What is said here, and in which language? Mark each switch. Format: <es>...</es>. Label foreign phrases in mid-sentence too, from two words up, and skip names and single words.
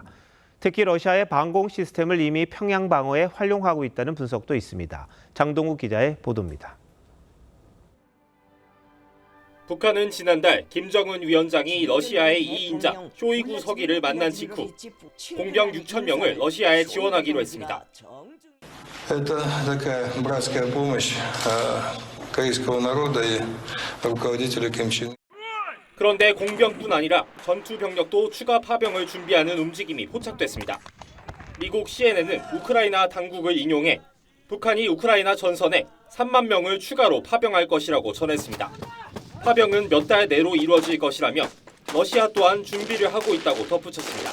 <ko>특히 러시아의 방공 시스템을 이미 평양 방어에 활용하고 있다는 분석도 있습니다. 장동욱 기자의 보도입니다. 북한은 지난달 김정은 위원장이 러시아의 2인자 쇼이구 서기를 만난 직후 공병 6천 명을 러시아에 지원하기로 했습니다.</ko> <ru>Это такая братская помощь корейского народа и руководителя Ким Чен.</ru> <ko>그런데 공병뿐 아니라 전투 병력도 추가 파병을 준비하는 움직임이 포착됐습니다. 미국 CNN은 우크라이나 당국을 인용해 북한이 우크라이나 전선에 3만 명을 추가로 파병할 것이라고 전했습니다. 파병은 몇 달 내로 이루어질 것이라며 러시아 또한 준비를 하고 있다고 덧붙였습니다.</ko>